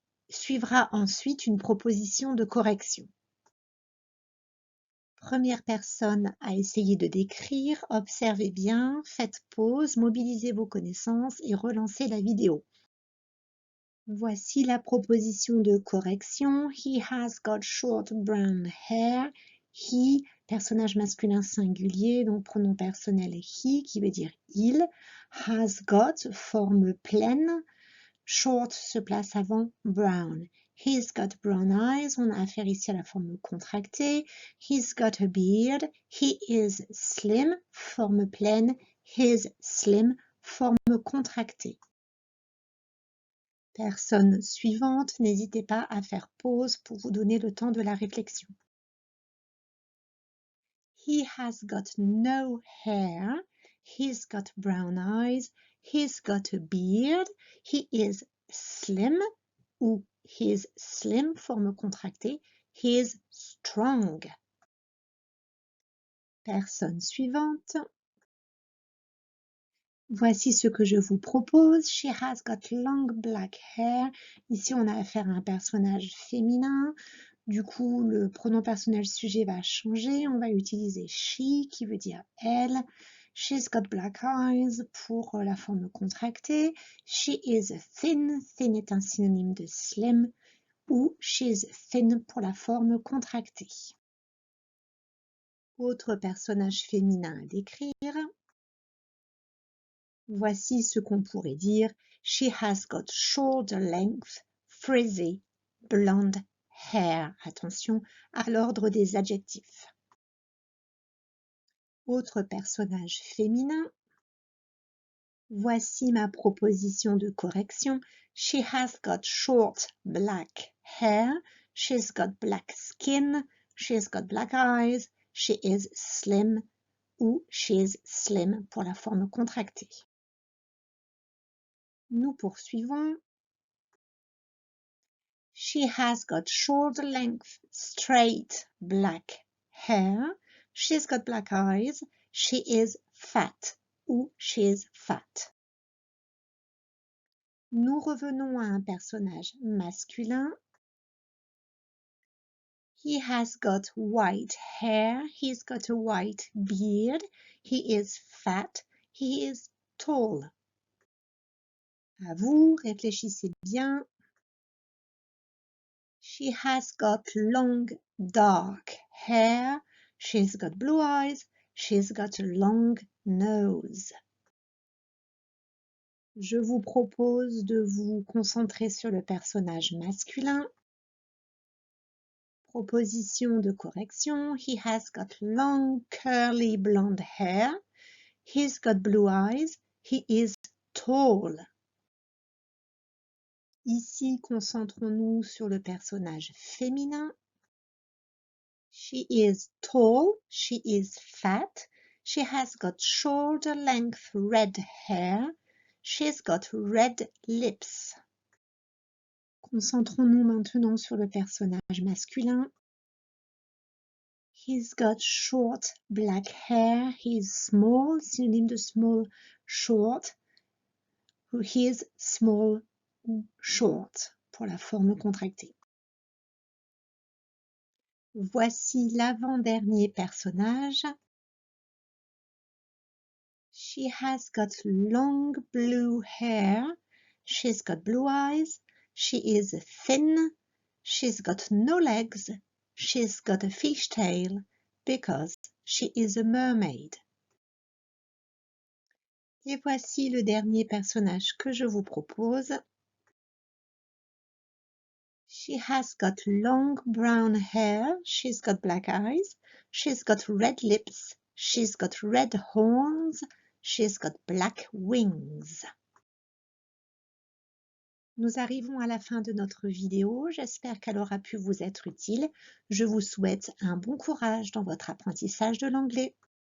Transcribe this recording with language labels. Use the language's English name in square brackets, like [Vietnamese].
[French] Suivra ensuite une proposition de correction. Première personne à essayer de décrire, observez bien, faites pause, mobilisez vos connaissances et relancez la vidéo. Voici la proposition de correction. [English] He has got short brown hair. [French] He, personnage masculin singulier, donc pronom personnel he, qui veut dire il. [English] Has got, [French] forme pleine. Short se place avant brown. [English] He's got brown eyes. [French] On a affaire ici à la forme contractée. [English] He's got a beard. He is slim, [French] forme pleine. [English] He's slim, [French] forme contractée. Personne suivante, n'hésitez pas à faire pause pour vous donner le temps de la réflexion. [English] He has got no hair. He's got brown eyes. He's got a beard. He is slim ou he is slim, [French] forme contractée. [English] He is strong. [French] Personne suivante. Voici ce que je vous propose. [English] She has got long black hair. [French] Ici, on a affaire à un personnage féminin. Du coup, le pronom personnel sujet va changer. On va utiliser she, qui veut dire elle. [English] She's got black eyes [French] pour la forme contractée. [English] She is thin. [French] Thin est un synonyme de slim. Ou [English] she's thin [French] pour la forme contractée. Autre personnage féminin à décrire. Voici ce qu'on pourrait dire. [English] She has got shoulder length, frizzy, blonde hair. [French] Attention à l'ordre des adjectifs. Autre personnage féminin. Voici ma proposition de correction. [English] She has got short black hair. She's got black skin. She's got black eyes. She is slim ou she is slim [French] pour la forme contractée. Nous poursuivons. [English] She has got shoulder length, straight black hair. She's got black eyes. She is fat ou she is fat. [French] Nous revenons à un personnage masculin. [English] He has got white hair. He's got a white beard. He is fat. He is tall. [French] À vous, réfléchissez bien. [English] She has got long, dark hair. She's got blue eyes. She's got a long nose. [French] Je vous propose de vous concentrer sur le personnage masculin. Proposition de correction. [English] He has got long, curly blonde hair. He's got blue eyes. He is tall. [French] Ici, concentrons-nous sur le personnage féminin. [English] She is tall, she is fat, she has got shoulder length red hair, she's got red lips. [French] Concentrons-nous maintenant sur le personnage masculin. [English] He's got short black hair, he's small, [French] synonyme de [English] small, short. He is small, short, [French] pour la forme contractée. Voici l'avant-dernier personnage. [English] She has got long blue hair. She's got blue eyes. She is thin. She's got no legs. She's got a fish tail because she is a mermaid. [French] Et voici le dernier personnage que je vous propose. [English] She has got long brown hair. She's got black eyes. She's got red lips. She's got red horns. She's got black wings. [French] Nous arrivons à la fin de notre vidéo. J'espère qu'elle aura pu vous être utile. Je vous souhaite un bon courage dans votre apprentissage de l'anglais.